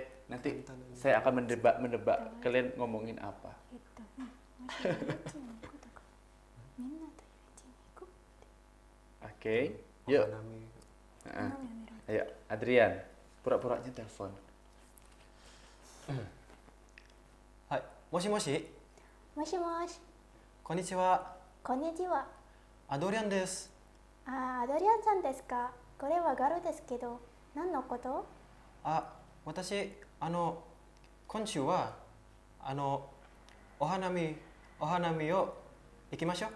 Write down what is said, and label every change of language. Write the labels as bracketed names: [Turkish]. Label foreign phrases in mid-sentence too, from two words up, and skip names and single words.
[Indonesian] Nanti saya akan menebak kalian ngomongin apa. Oke. Yuk. Ayo, Adrian. Pura-puranya telepon. Hai, [Japanese] moshi. もしもし、こんにちは。こんにちは。アドリアンです。アドリアンさんですか。これはガルですけど、何のこと？私、今週は、お花見を行きましょう。